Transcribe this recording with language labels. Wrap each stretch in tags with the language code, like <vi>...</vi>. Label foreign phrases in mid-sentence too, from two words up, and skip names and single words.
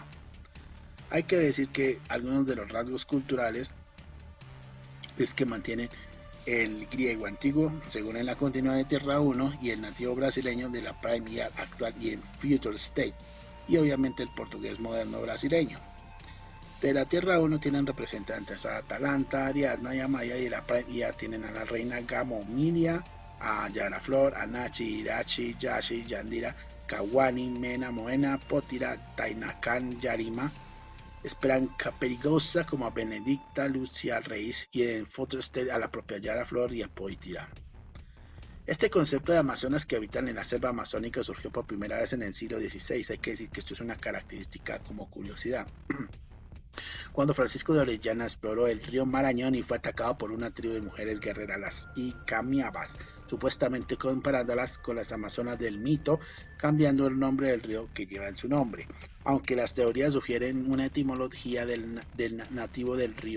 <es>Hay que decir que algunos de los rasgos culturales es que mantienen el griego antiguo, según en la continuidad de Tierra 1, y el nativo brasileño de la Prime Year actual y en Future State, y obviamente el portugués moderno brasileño. De la Tierra 1 tienen representantes a Atalanta, Ariadna y Amaya, y de la Prime Year tienen a la reina Gamomiria, a Yara Flor, a Nachi, Irachi, Yashi, Yandira, Kawani, Mena, Moena, Potira, Tainacan, Yarima, Esperanza Perigosa como a Benedicta, Lucia Reis, y en Future State a la propia Yara Flor y a Poitira. Este concepto de amazonas que habitan en la selva amazónica surgió por primera vez en el siglo XVI. Hay que decir que esto es una característica como curiosidad. Cuando Francisco de Orellana exploró el río Marañón y fue atacado por una tribu de mujeres guerreras, las Icamiabas, supuestamente comparándolas con las amazonas del mito, cambiando el nombre del río que lleva en su nombre, aunque las teorías sugieren una etimología del nativo del río.</es>